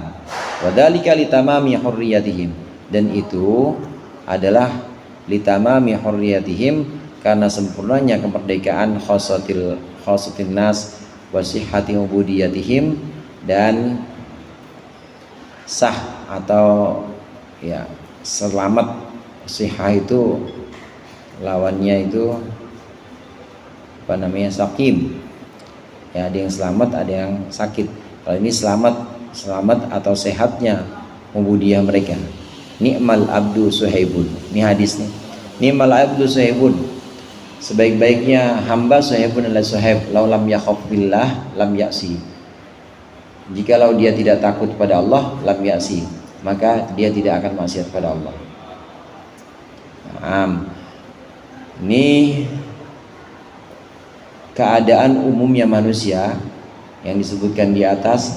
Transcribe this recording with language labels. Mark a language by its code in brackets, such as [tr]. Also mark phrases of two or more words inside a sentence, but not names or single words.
[ar] وذلك لتمام حريتهم, [id] dan itu adalah [ar] لتمام حريتهم, [id] karena sempurnanya kemerdekaan [ar] خاصة الناس وصحة عبوديتهم, [id] dan sah atau ya selamat. Sihah itu lawannya itu apa namanya, sakim ya, ada yang selamat, ada yang sakit. Kalau ini selamat atau sehatnya ubudiyah mereka. [ar] نعم العبد صهيب, [id] ini hadis nih. [ar] نعم العبد صهيب, [id] sebaik-baiknya hamba suhaibun adalah [ar] صهيب لو لم يخف بالله لم يعص, [id] jikalau dia tidak takut pada Allah, [ar] لم يعص, [id] maka dia tidak akan maksiat pada Allah. Ini keadaan umumnya manusia yang disebutkan di atas.